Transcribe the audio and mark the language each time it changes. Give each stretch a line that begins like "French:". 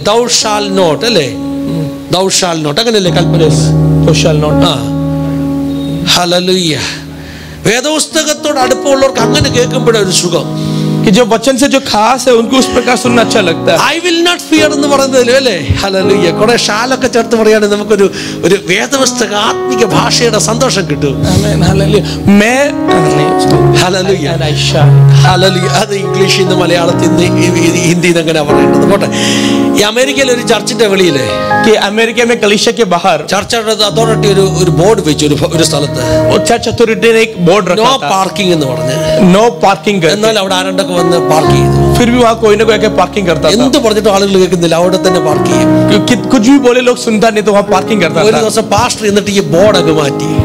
English: thou shall not
Malayalam: അല്ലേ? thou shall not അങ്ങനെയല്ലേ കൽപ്പന?
English: तो shall not.
Malayalam: ഹല്ലേലൂയ. വേദപുസ്തകത്തോട് അടുപ്പമുള്ളവർക്ക് അങ്ങനെ കേൾക്കുമ്പോഴേ ഒരു സുഖം.
Hindi: कि जो वचन से जो खास है उनको उस प्रकार सुनना अच्छा लगता है.
English: I will not fear
Malayalam: എന്ന് പറയുന്നതിലും അല്ലേ? ഹല്ലേലൂയ. കുറെ ഷാലൊക്കെ ചേർത്ത് പറയുകയാണെങ്കിൽ നമുക്കൊരു വേദപുസ്തക ആത്മിക ഭാഷയുടെ സന്തോഷം കിട്ടും.
Hindi: आमीन, हालेलुया. मैं
Malayalam: ഹല്ലേലൂയ.
English: I shall.
Malayalam: ഹല്ലേലൂയ. അത് ഇംഗ്ലീഷിൽ നിന്ന് മലയാളത്തിൽ നിന്ന് ഹിന്ദിയിൽ നിന്ന് എങ്ങനെയാ പറയേണ്ടത്? പോട്ടെ. ഈ അമേരിക്കയിലെ ഒരു ചർച്ചിന്റെ വെളിയില്,
Hindi: कि अमेरिका में कलीसिया के बाहर
Malayalam: ചർച്ചയുടെ അതോറിറ്റി ഒരു ബോർഡ് വെച്ചു ഒരു സ്ഥലത്ത്,
Hindi: चर्च अथॉरिटी ने एक बोर्ड
English: നോ
Hindi: रखा था,
Malayalam: പാർക്കിംഗ് എന്ന് പറഞ്ഞ്.
English: No parking.
Malayalam: എന്നാൽ അവിടെ ആരണ്ടൊക്കെ വന്ന് പാർക്ക് ചെയ്തു.
Hindi: फिर भी वहाँ कोई ना कोई आके पार्किंग करता था.
Malayalam: എന്ത് പറഞ്ഞിട്ടും ആളുകൾ കേൾക്കുന്നില്ല, അവിടെ തന്നെ പാർക്ക് ചെയ്യും.
Hindi: कुछ भी बोले लोग सुनता नहीं, तो वहाँ पार्किंग करता
Malayalam: ഒരു
Hindi: था.
Malayalam: ദിവസം പാസ്റ്റർ എന്നിട്ട് ഈ ബോർഡ് അങ്ങ് മാറ്റി.